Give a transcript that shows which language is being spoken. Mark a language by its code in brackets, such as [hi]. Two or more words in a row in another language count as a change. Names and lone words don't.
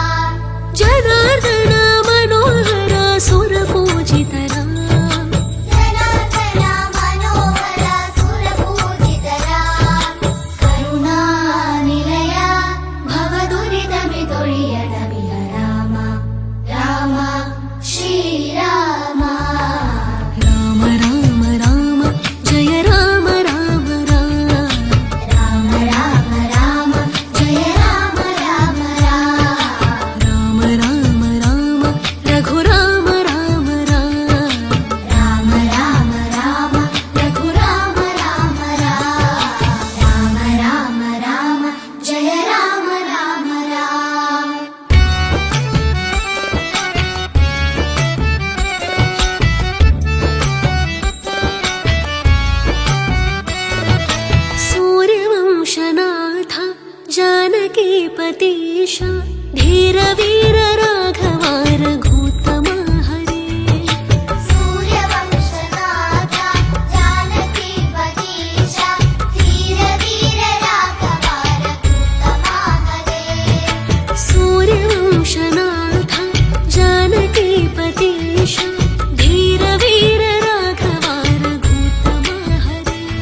[te] జనార్దన మనోహర సుర పూజితరా జనార్దన మనోహర సుర పూజితరా కరుణా నిలయ భవదురితమి తొழிయడమిహ రామ రామ శ్రీరామ రామ రామ రామ జయ రామ రామ రామ రామ రామ జయ రామ రామ రామ రామ రామ రఘు రామ రామ రామ రామ రామ రఘు రామ రామ రామ రామ రామ జయ రామ రామ [sa] सूर्यवंशनाथ जानकीपतीश धीर वीर राघवा रघुत्तमा हरे सूर्यवंशनाथ जानकीपतीश धीर वीर राघवा रघुत्तमा हरे सूर्यवंशनाथ जानकीपतीश धीर वीर राघवा रघुत्तमा हरे